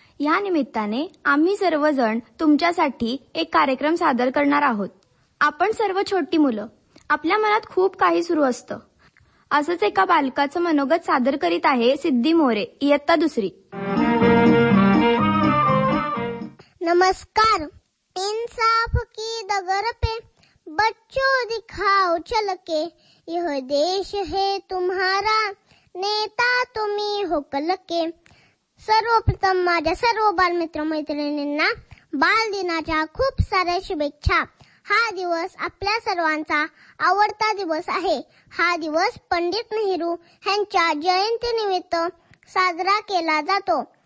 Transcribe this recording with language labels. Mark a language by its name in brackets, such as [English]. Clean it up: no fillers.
[Marathi] या निमित्ताने आम्ही सर्वजण तुमच्यासाठी एक कार्यक्रम सादर करणार आहोत. आपण सर्व छोटी मुलं, आपल्या मनात खूप काही सुरू असतं. असंच एका बालकाचं मनोगत सादर करीत आहे सिद्धी मोरे, इयत्ता 2री. नमस्कार. [Hindi] इंसाफ की डगर पे बच्चों दिखाओ चल के, यह देश है तुम्हारा, नेता तुम्ही हो कल के. [Marathi] सर्वप्रथम माझ्या सर्व बालमित्र मैत्रिणींना बालदिनाच्या खूप साऱ्या शुभेच्छा. हा दिवस आपल्या सर्वांचा आवडता दिवस आहे. हा दिवस पंडित नेहरू यांच्या जयंतीनिमित्त साजरा केला जातो.